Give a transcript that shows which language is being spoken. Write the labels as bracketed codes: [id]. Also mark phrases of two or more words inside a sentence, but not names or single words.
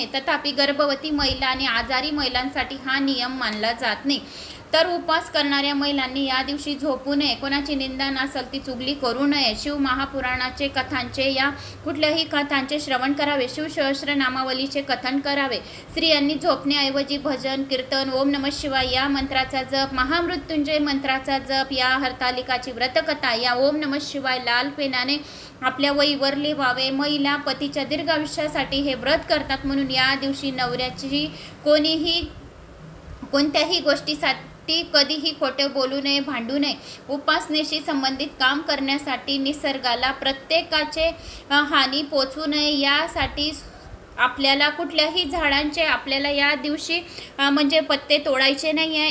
[mr] तथापि गर्भवती महिला आणि आजारी महिलांसाठी हा नियम मानला जात नाही। तर उपवास करणाऱ्या महिलांनी या दिवशी झोपू नये, कोणाची निंदा नसेल ती चुगली करू नये। शिव महापुराणाचे कथांचे, या कुठल्याही कथांचे श्रवण करावे, शिवसहस्रनामावलीचे कथन करावे। स्त्रियांनी झोपण्याऐवजी भजन, कीर्तन, [sa] ओम नमः शिवाय [mr] या मंत्राचा जप, महामृत्युंजय मंत्राचा जप, या हरतालिकाची व्रतकथा, या [sa] ओम नमः शिवाय [mr] लाल पेनाने आपल्या वहीवर लिहावे। महिला पतीच्या दीर्घ आयुष्यासाठी हे व्रत करतात, म्हणून या दिवशी नवऱ्याची कोणत्याही गोष्टीसाठी व्यक्ती कधीही खोटे बोलू नये, भांडू नये. उपासनेशी संबंधित काम करण्यासाठी निसर्गाला प्रत्येकाचे हानी पोचू नये यासाठी आपल्याला कुठल्याही झाडांचे आपल्याला या दिवशी म्हणजे पत्ते तोडायचे नाही आहे.